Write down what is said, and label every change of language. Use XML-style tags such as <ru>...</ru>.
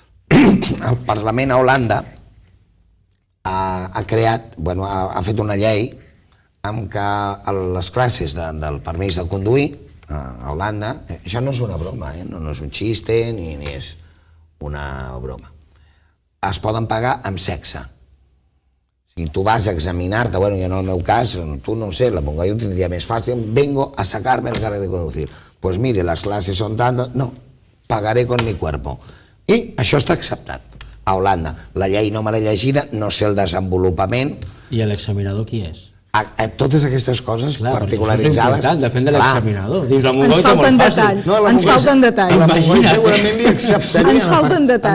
<ca>el Parlament a Holanda ha creat, ha fet una llei amb què les classes del permís de conduir a Holanda, això no és una broma, no és un xiste ni és una broma, es poden pagar amb sexe. Si tu vas a examinar-te, jo en el meu cas, tu no ho sé, la Montgai ho tindria més fàcil,</ca> <es>vengo a sacarme el carnet de conducir. Pues mire, las clases son tantas, no, pagaré con mi cuerpo.</es> <ca>I això està acceptat a Holanda. La llei no me l'he llegida, no sé el desenvolupament. I l'examinador qui és? Totes aquestes coses particularitzades... Això és important, depèn de l'examinador. Dius, la Ens Montgai té molt fàcil. Ens falten detalls. La Montgai segurament li acceptarien. Ens falten detalls.</ca>